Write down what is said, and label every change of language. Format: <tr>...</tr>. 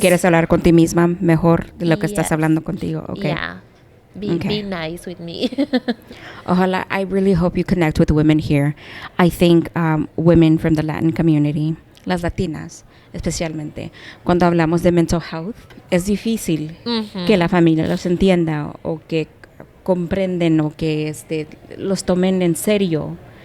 <es>quieres hablar con ti misma mejor de lo que estás hablando contigo?</es> <en>Okay. yeah, be nice with me.</en> <es>Ojalá,</es> <en>I really hope you connect with women here. I think women from the Latin community,</en> <es>las latinas especialmente, cuando hablamos de</es> <en>mental health,</en> <es>es difícil que la familia los entienda o que comprenden o que los tomen en serio.</es>